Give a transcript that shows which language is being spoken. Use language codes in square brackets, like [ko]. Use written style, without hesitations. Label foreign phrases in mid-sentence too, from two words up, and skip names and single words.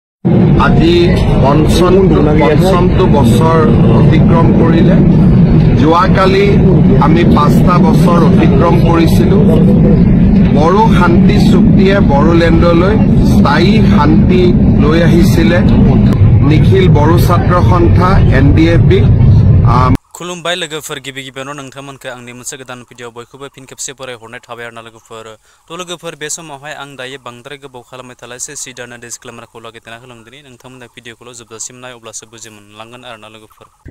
[as] আজি পঞ্চমটো বছৰ অতিক্ৰম কৰিলে। যোৱাকালি আমি 5টা বছৰ অতিক্ৰম কৰিছিলোঁ। বড়ো শান্তি চুক্তিয়ে বড়োলেণ্ডলৈ স্থায়ী শান্তি লৈ আহিছিলে। নিখিল বড়ো ছাত্ৰ সন্থা NDFB [brx] खुलुमबाय लोगोफोर गिबि गिबियावनो नोंथांमोनखौ आंनि मोनसे गोदान भिडिअ बयखौबो फिन खेबसे फरायहरनाय थाबाय आरोना लोगोफोर। थ' लोगोफोर बे समावहाय आं दायो बांद्राय गोबाव खालामबाय थालायसै सिदानो डिसक्लेमारखौ लागिरना होलांदिनि नोंथांमोना भिडिअखौल' जोबजासिम नाय अब्लासो बुजि मोनलांगोन आरोना लोगोफोर।